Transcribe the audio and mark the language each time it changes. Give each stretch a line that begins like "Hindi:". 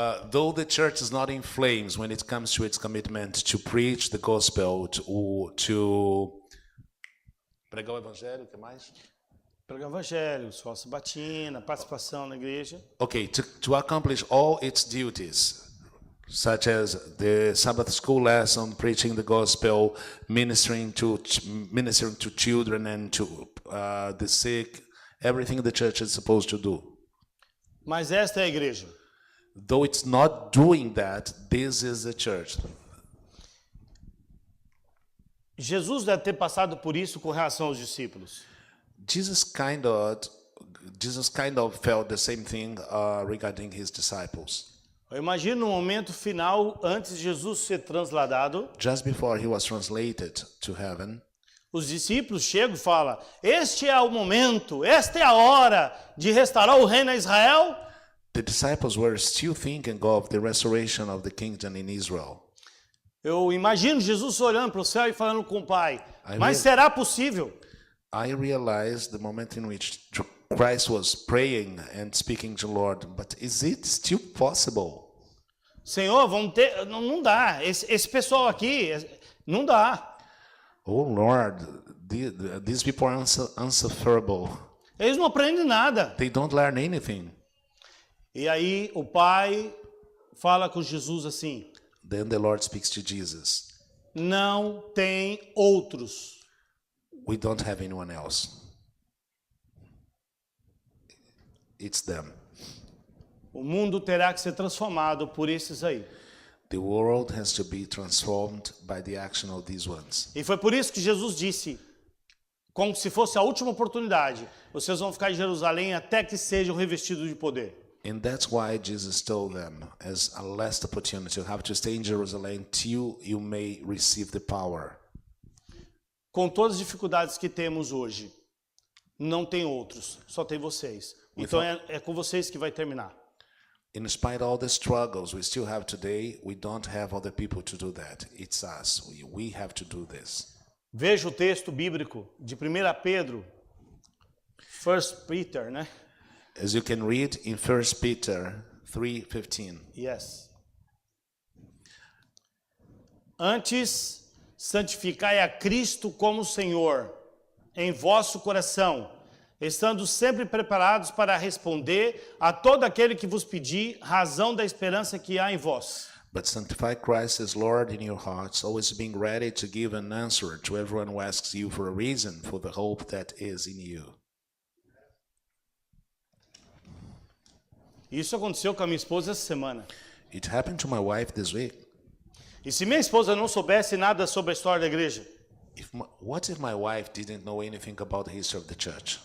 English: Though the church is not in flames when it comes to its commitment to preach the gospel, to
Portuguese: pregar o evangelho, o que mais? Pregar o evangelho, escola sabatina, participação na igreja.
English: Okay, to accomplish all its duties, such as the Sabbath school lesson, preaching the gospel, ministering to children and to the sick, everything the church is supposed to do.
Portuguese: Mas esta é a igreja.
English: Though it's not doing that, this is the church.
Portuguese: Jesus deve ter passado por isso com relação aos discípulos.
English: Jesus kind of felt the same thing regarding his disciples.
Portuguese: Eu imagino no momento final, antes de Jesus ser transladado,
English: Just before he was translated to heaven,
Portuguese: os discípulos chegam e falam: este é o momento, esta é a hora de restaurar o reino a Israel.
English: the disciples were still thinking of the restoration of the kingdom in Israel.
Portuguese: Eu imagino Jesus olhando para o céu e falando com o Pai,
English: I
Portuguese: mas
English: really-
Portuguese: será possível?
English: I realized the moment in which Christ was praying and speaking to the Lord, but is it still possible?
Portuguese: Senhor, vamos ter... Não dá. Esse pessoal aqui, não dá.
English: Oh Lord, these people are unsufferable.
Portuguese: Eles não aprendem nada.
English: They don't learn anything.
Portuguese: E aí o Pai fala com Jesus assim,
English: Then the Lord speaks to Jesus.
Portuguese: não tem outros.
English: We don't have anyone else. It's them.
Portuguese: O mundo terá que ser transformado por esses aí.
English: The world has to be transformed by the action of these ones.
Portuguese: E foi por isso que Jesus disse, como se fosse a última oportunidade, vocês vão ficar em Jerusalém até que sejam revestidos de poder.
English: And that's why Jesus told them, as a last opportunity, you have to stay in Jerusalem till you may receive the power.
Portuguese: Com todas as dificuldades que temos hoje, não tem outros, só tem vocês. Então é com vocês que vai terminar.
English: In spite of all the struggles we still have today, we don't have other people to do that. It's us. We have to do this.
Portuguese: Veja o texto bíblico de 1 Pedro, 1 Peter, né?
English: As you can read in 1 Peter 3:15. Yes.
Portuguese: Antes, santificai a Cristo como Senhor em vosso coração, estando sempre preparados para responder a todo aquele que vos pedir razão da esperança que há em vós.
English: But sanctify Christ as Lord in your hearts, always being ready to give an answer to everyone who asks you for a reason for the hope that is in you.
Portuguese: Isso aconteceu com a minha esposa essa semana.
English: It happened to my wife this week.
Portuguese: E se minha esposa não soubesse nada sobre a história da igreja,
English: What if my wife didn't know anything about the history of the church?